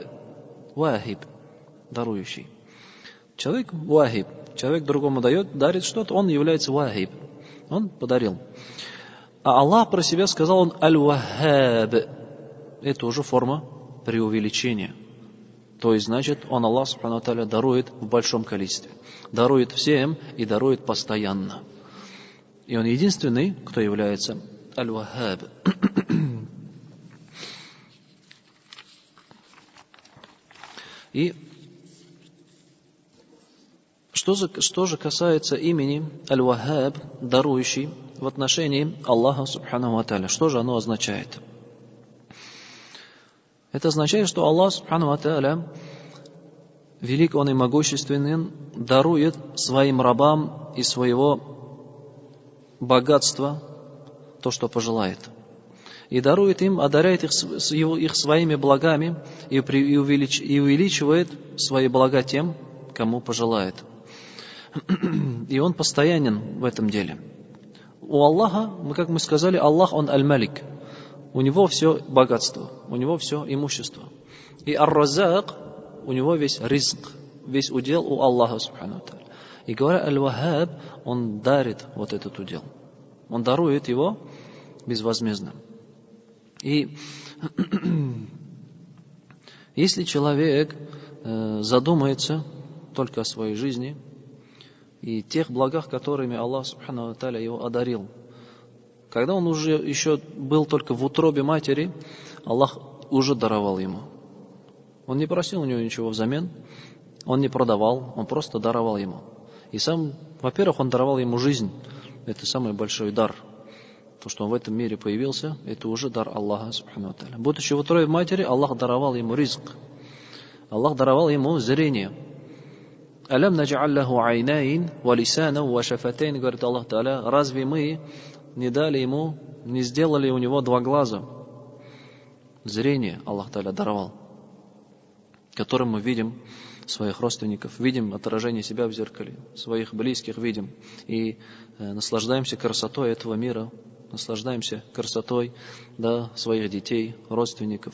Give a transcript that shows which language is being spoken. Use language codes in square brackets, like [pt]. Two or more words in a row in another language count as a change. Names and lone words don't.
[ru] Вахиб, дарующий. Человек вахиб, человек другому дарит что-то, он является вахиб. Он подарил. А Аллах про себя сказал, он аль-ваххаб. Это уже форма преувеличения. То есть, значит, он, Аллах, [ar] سبحانه وتعالى, [ru] дарует в большом количестве. Дарует всем и дарует постоянно. И он единственный, кто является аль-ваххаб. И что же касается имени аль-ваххаб, дарующий, в отношении Аллаха, [ar] سبحانه وتعالى, [ru] что же оно означает? Это означает, что Аллах, [ar] سبحانه وتعالى, [ru] велик Он и могущественен, дарует своим рабам из своего богатства то, что пожелает. И дарует им, одаряет их своими благами и увеличивает свои блага тем, кому пожелает. И Он постоянен в этом деле. У Аллаха, как мы сказали, Аллах, Он аль-Малик. У Него все богатство, у Него все имущество. И ар-Раззак, у Него весь ризк, весь удел у Аллаха, [ar] سبحانه وتعالى. [ru] И говоря аль-Ваххаб, Он дарит вот этот удел. Он дарует его безвозмездно. И если человек задумается только о своей жизни и тех благах, которыми Аллах, [ar] سبحانه وتعالى, [ru] его одарил, когда он уже еще был только в утробе матери, Аллах уже даровал ему. Он не просил у него ничего взамен, он не продавал, он просто даровал ему. И сам, во-первых, он даровал ему жизнь. Это самый большой дар. То, что он в этом мире появился, это уже дар Аллаха, [ar] سبحانه وتعالى. [ru] Будучи в утробе матери, Аллах даровал ему ризк. Аллах даровал ему зрение. [ar] «ألم نجعل له عينين ولسانا وشفتين», [ru] говорит [ar] الله تعالى, [ru] разве мы не дали ему, не сделали у него 2 глаза? Зрение [ar] الله تعالى [ru] даровал, которым мы видим своих родственников, видим отражение себя в зеркале, своих близких видим и наслаждаемся красотой этого мира, наслаждаемся красотой, да, своих детей, родственников.